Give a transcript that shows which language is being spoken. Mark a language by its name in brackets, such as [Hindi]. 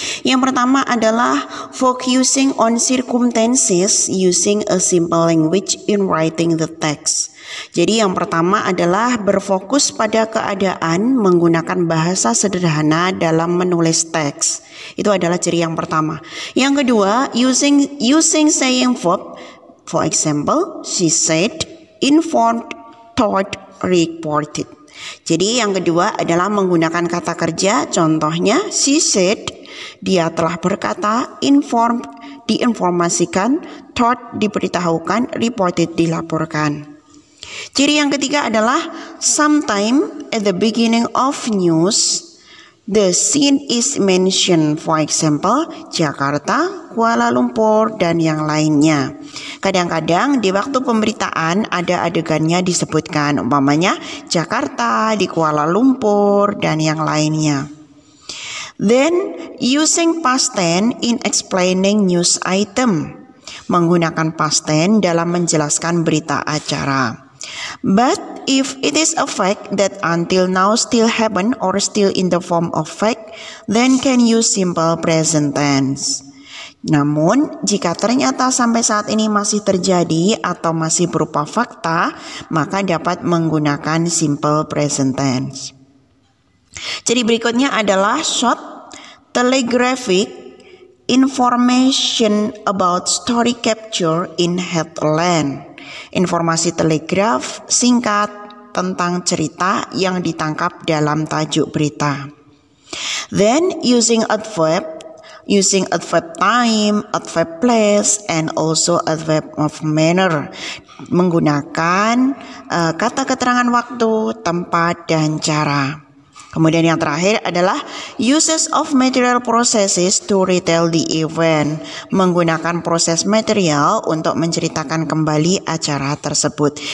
[Indonesian] Yang pertama adalah [English] focusing on circumstances using a simple language in writing the text. [Indonesian] Jadi yang pertama adalah berfokus pada keadaan menggunakan bahasa sederhana dalam menulis teks. Itu adalah ciri yang pertama. Yang kedua, [English] using saying verb. For example, she said, informed, told, reported. [Indonesian] Jadi yang kedua adalah menggunakan kata kerja. Contohnya, [English] she said, [Indonesian] dia telah berkata, informed, diinformasikan, told, diberitahukan, reported, dilaporkan. Ciri yang ketiga adalah [English] sometime at the beginning of news, the scene is mentioned. For example, Jakarta, Kuala Lumpur, [Indonesian] dan yang lainnya. Kadang-kadang di waktu pemberitaan ada adegannya disebutkan, umpamanya Jakarta, di Kuala Lumpur, dan yang lainnya. [English] Then, using past tense in explaining news item. [Indonesian] Menggunakan past tense dalam menjelaskan berita acara. [English] But if it is a fact that until now still happen or still in the form of fact, then can use simple present tense. [Indonesian] Namun, jika ternyata sampai saat ini masih terjadi atau masih berupa fakta, maka dapat menggunakan simple present tense. Jadi berikutnya adalah [English] short, telegraphic, information about story capture in headline. [Indonesian] Informasi telegraf singkat tentang cerita yang ditangkap dalam tajuk berita. [English] Then using adverb time, adverb place, and also adverb of manner. [Indonesian] Menggunakan kata keterangan waktu, tempat, dan cara. Kemudian yang terakhir adalah [English] uses of material processes to retell the event. [Indonesian] Menggunakan proses material untuk menceritakan kembali acara tersebut.